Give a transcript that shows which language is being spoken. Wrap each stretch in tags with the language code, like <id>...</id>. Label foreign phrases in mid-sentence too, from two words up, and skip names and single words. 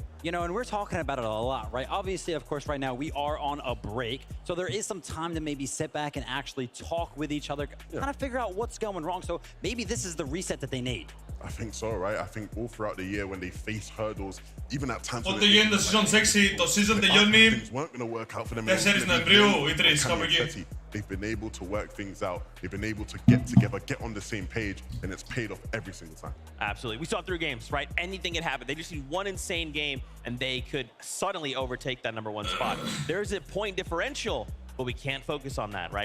<en>You know, and we're talking about it a lot, right? Obviously, of course, right now we are on a break. So there is some time to maybe sit back and actually talk with each other, kind of figure out what's going wrong. So maybe this is the reset that they need. I think so, right? I think all throughout the year when they face hurdles, even at times</en> <el>Ότι γίνεται το season 6, το season τελειώνει 4 Νοεμβρίου οι τρεις κάπου εκεί.</el> <en>They've been able to work things out. They've been able to get together, get on the same page, and it's paid off every single time. Absolutely. We saw 3 games, right? Anything can happen. They just need one insane game, and they could suddenly overtake that #1 spot. There's a point differential, but we can't focus on that, right?</en>